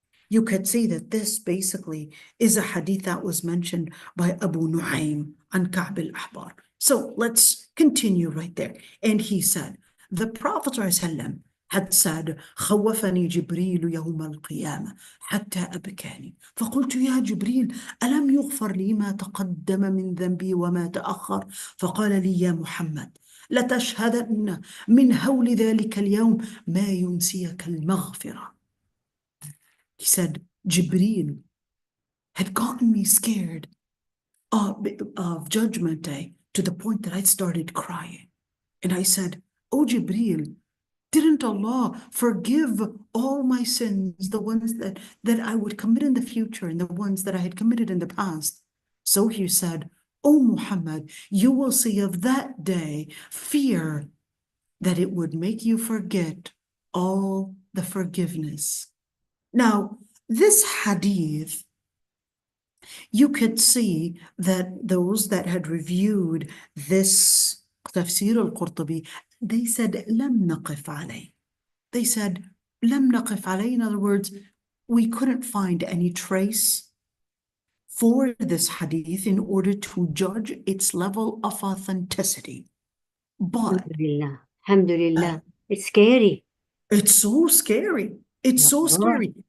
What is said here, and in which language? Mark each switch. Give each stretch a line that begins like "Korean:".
English: You could see that this basically is a hadith that was mentioned by Abu Nu'aym an Ka'b al-Ahbar. So let's continue right there. And he said, the Prophet ﷺ had said,
Arabic: خوفني جبريل يوم القيامة حتى أبكاني فقلت يا جبريل ألم يغفر لي ما تقدم من ذنبي وما تأخر؟ فقال لي يا محمد لتشهدن من هول ذلك اليوم ما ينسيك المغفرة.
English: He said, Jibreel had gotten me scared of Judgment Day to the point that I started crying. And I said, oh Jibreel, didn't Allah forgive all my sins, the ones that I would commit in the future and the ones that I had committed in the past? So he said, oh Muhammad, you will see of that day fear that it would make you forget all the forgiveness. Now, this hadith, you could see that those that had reviewed this Tafseer al-Qurtubi, they said,
Arabic: لم نقف عليه.
English: They said,
Arabic: لم نقف عليه.
English: In other words, we couldn't find any trace for this hadith in order to judge its level of authenticity. But Alhamdulillah. It's scary. It's so scary. It's so scary.